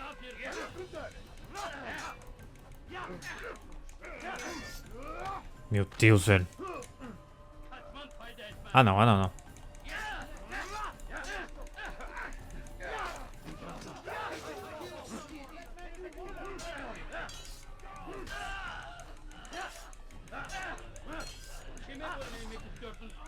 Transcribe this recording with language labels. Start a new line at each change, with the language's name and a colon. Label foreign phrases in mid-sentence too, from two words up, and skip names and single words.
Portuguese: Meu Deus, velho.
Turkish: Kaçman fayda etmez.
Portuguese: Ah, não, ah, não, não.
Turkish: Kime boyun eğmek istiyorsun?